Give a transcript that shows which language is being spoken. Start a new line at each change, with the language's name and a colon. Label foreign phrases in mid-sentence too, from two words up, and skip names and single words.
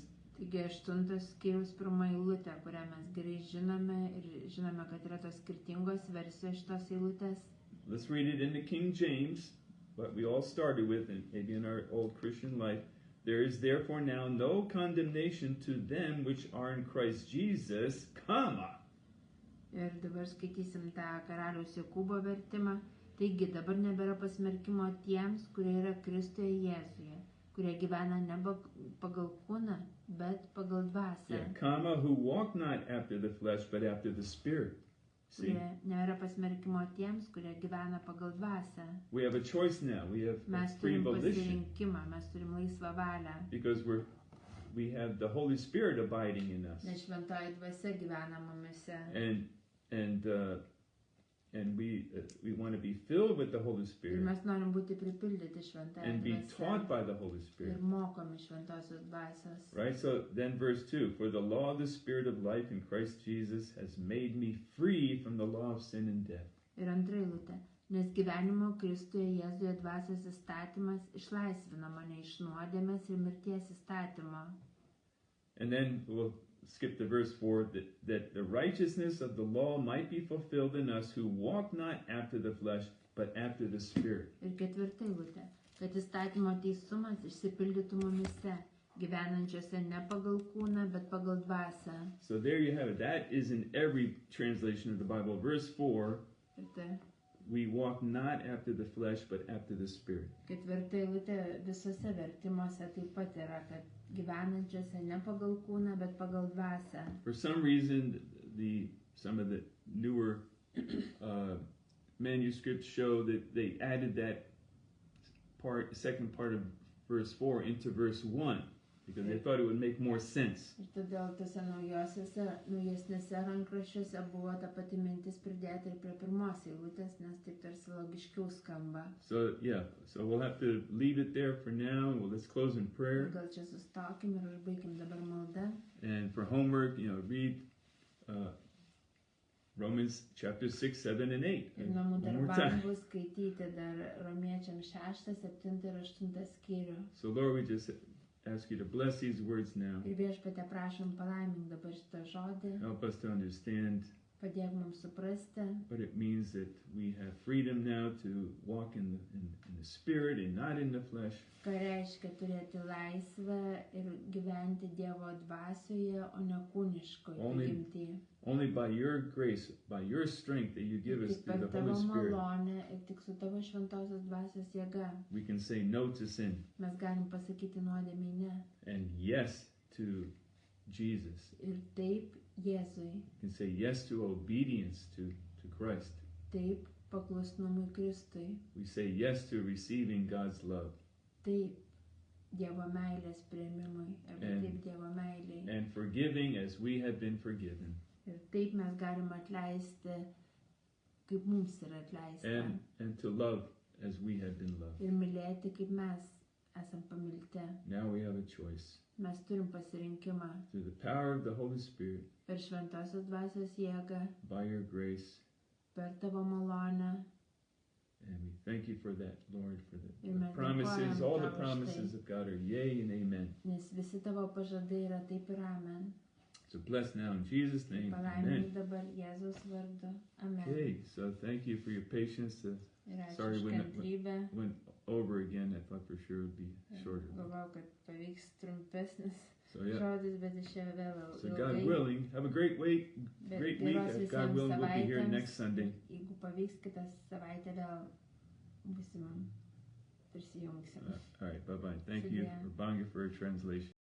Lithuanian: Taigi 8 skyrius 1 eilutė, kurią mes gerai žinome ir žinome, kad yra tos skirtingos versijos šitos eilutės.
English: Let's read it in the King James, what we all started with, and maybe in our old Christian life. There is therefore now no condemnation to them which are in Christ Jesus, comma.
Lithuanian: Ir dabar skaitysim tą karaliaus Jokūbo vertimą. Taigi dabar nebėra pasmerkimo tiems, kurie yra Kristuje Jėzuje, kurie gyvena ne pagal kūną, bet pagal dvasią.
English: Yeah, comma, who walk not after the flesh, but after the Spirit. See?
Lithuanian: Kurie nebėra pasmerkimo tiems, kurie gyvena pagal dvasią.
English: We have a choice now. We have
Lithuanian: Mes
English: free
Lithuanian: turim
English: volition
Lithuanian: pasirinkimą, mes turim laisvą valią.
English: because we have the Holy Spirit abiding in us.
Lithuanian: Nes šventoji dvasia gyvena mumise.
English: And we want to be filled with the Holy
Lithuanian: Ir
English: Spirit
Lithuanian: mes norim būti pripildyti šventąją
English: and be
Lithuanian: dvasią.
English: taught by the Holy Spirit.
Lithuanian: Ir mokomi šventosios dvasios.
English: Right? So then verse 2, for the law of the Spirit of life in Christ Jesus has made me free from the law of sin and death.
Lithuanian: Ir antra eilutė. Nes gyvenimo Kristuje Jėzuje dvasios įstatymas išlaisvino mane iš nuodėmės ir mirties įstatymo.
English: And then we'll skip to verse 4, that the righteousness of the law might be fulfilled in us who walk not after the flesh, but after the Spirit.
Lithuanian: Ir ketvirta eilutė. Kad įstatymo teisumas išsipildytų mumise, gyvenančiose ne pagal kūną, bet pagal dvasią.
English: So there you have it. That is in every translation of the Bible. Verse 4,
Lithuanian: Ir tai
English: we walk not after the flesh, but after the Spirit.
Lithuanian: ketvirta eilutė visose vertimuose taip pat yra, kad gyvenančiose ne pagal kūną, bet pagal dvasią.
English: For some reason, some of the newer manuscripts show that they added that second part of verse 4 into verse 1 because they thought it would make more sense.
Lithuanian: Ir todėl tose naujesnėse rankraščiuose buvo ta pati mintis pridėta ir prie pirmos eilutės, nes taip tarsi logiškiau skamba.
English: So we'll have to leave it there for now. Well, let's close in prayer.
Lithuanian: Gal čia sustokim ir užbaikim dabar maldą.
English: And for homework, read Romans chapter 6, 7, and 8.
Lithuanian: Ir namų
English: One more
Lithuanian: darbam
English: time.
Lithuanian: bus skaityti dar Romiečiams 6, 7 ir 8 skyrių.
English: So Lord, we just ask you to bless these words now.
Lithuanian: Ir Viešpatie prašom palaimink dabar šitą žodį.
English: Help us to understand
Lithuanian: Padėk mums suprasti,
English: but it means that we have freedom now to walk in the Spirit and not in the flesh.
Lithuanian: ką reiškia turėti laisvę ir gyventi Dievo dvasioje, o ne kūniškoje prigimtyje.
English: Only by your grace, by your strength that you give us
Lithuanian: Tik
English: through
Lithuanian: per
English: the Holy
Lithuanian: tavo
English: Spirit,
Lithuanian: malonę ir tik su tavo šventosios dvasios jėga
English: we can say no to sin
Lithuanian: mes galim pasakyti nuodėmei ne.
English: and yes to Jesus.
Lithuanian: Ir taip Jėzui,
English: We can say yes to obedience to Christ.
Lithuanian: taip paklusnumui Kristui,
English: We say yes to receiving God's love
Lithuanian: taip Dievo meilės priėmimui, arba
English: And-
Lithuanian: taip Dievo meiliai.
English: and forgiving as we have been forgiven.
Lithuanian: Ir taip mes galim atleisti, kaip mums yra atleista.
English: And to love as we have been loved.
Lithuanian: Ir mylėti, kaip mes esam pamilti.
English: Now we have a choice.
Lithuanian: Mes turim pasirinkimą
English: Through the power of the Holy Spirit,
Lithuanian: per šventosios dvasios jėgą,
English: by your grace,
Lithuanian: per tavo malonę.
English: and we thank you for that, Lord, for the Amen. promises. All the
Lithuanian: Dėkojam tau už
English: promises
Lithuanian: tai.
English: of God are yea and amen.
Lithuanian: Nes visi tavo pažadai yra taip ir amen.
English: So bless now in Jesus' name.
Lithuanian: Palaimink Amen. dabar Jėzaus vardu. Amen.
English: Okay, so thank you for your patience.
Lithuanian: Ir ačiū
English: Sorry,
Lithuanian: už
English: when-
Lithuanian: kantrybę.
English: Went over again. I thought for sure it would be shorter.
Lithuanian: Galvojau, kad pavyks trumpesnis
English: So yeah.
Lithuanian: žodis, bet išėjo vėl
English: So God
Lithuanian: ilgai.
English: willing, have a great week.
Lithuanian: Bet
English: Great week.
Lithuanian: geros
English: God
Lithuanian: visiems
English: willing, we'll be here
Lithuanian: savaitėms.
English: next Sunday.
Lithuanian: Jeigu pavyks kitą savaitę vėl būsim prisijungsim.
English: All right, bye bye. Thank you,
Lithuanian: Sudie.
English: Rabanga, for a translation.